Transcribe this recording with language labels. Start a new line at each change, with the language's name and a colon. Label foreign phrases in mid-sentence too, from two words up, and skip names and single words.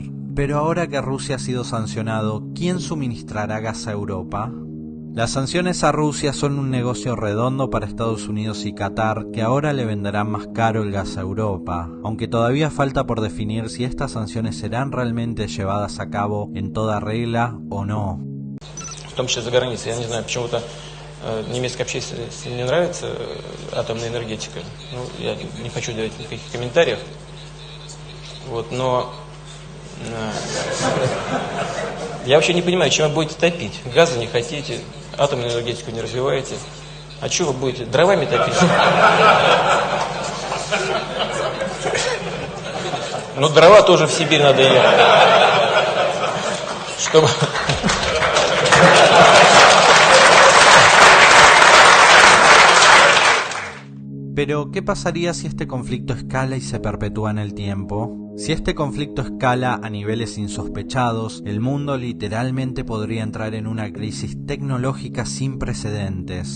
Spanish: Pero ahora que Rusia ha sido sancionado, ¿quién suministrará gas a Europa? Las sanciones a Rusia son un negocio redondo para Estados Unidos y Qatar, que ahora le venderán más caro el gas a Europa, aunque todavía falta por definir si estas sanciones serán realmente llevadas a cabo en toda regla o no.
Russian: В том числе за границей. Я не знаю, почему-то немецкой общественности не нравится атомная энергетика. Ну, я не хочу давать никаких комментариев. Вот, но я вообще не понимаю, чем вы будете топить. Газа не хотите, атомную энергетику не развиваете. А что вы будете? Дровами топить? Ну, дрова тоже в Сибирь надо ехать. Чтобы...
Spanish: Pero, ¿qué pasaría si este conflicto escala y se perpetúa en el tiempo? Si este conflicto escala a niveles insospechados, el mundo literalmente podría entrar en una crisis tecnológica sin precedentes.